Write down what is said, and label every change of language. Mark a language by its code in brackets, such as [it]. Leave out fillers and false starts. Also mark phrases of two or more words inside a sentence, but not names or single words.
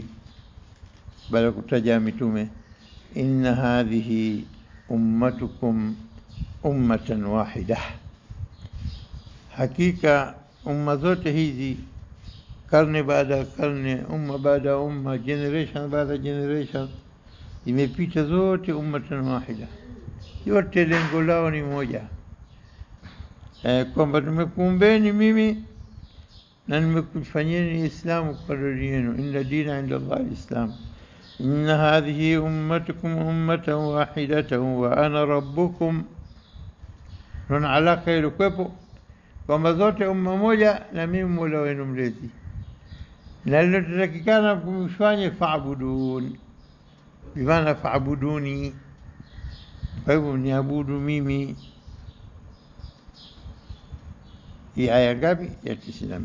[sw] Baada ya kutaja mitume, [ar] إن هذه أمتكم أمة واحدة, [sw] hakika umma zote hizi, karne baada ya karne, umma baada ya umma, generation baada ya generation, imepita zote [ar] أمة واحدة, [sw] yote lengo lao ni moja, kwamba tumekuumbeni mimi na nimekufanyeni Islamu kwa dini yenu. [ar] إن الدين عند الله الإسلام إن هذه أمتكم أمة واحدة وأنا ربكم. [sw] Nuna alaka ilikuwepo kwamba zote umma moja na mimi Mola wenu mlezi, na lilotakikana kumfanye fa'budun, bimaana fa'buduni, kwa hivyo niabudu mimi. Hii aya ngapi? Ya 92.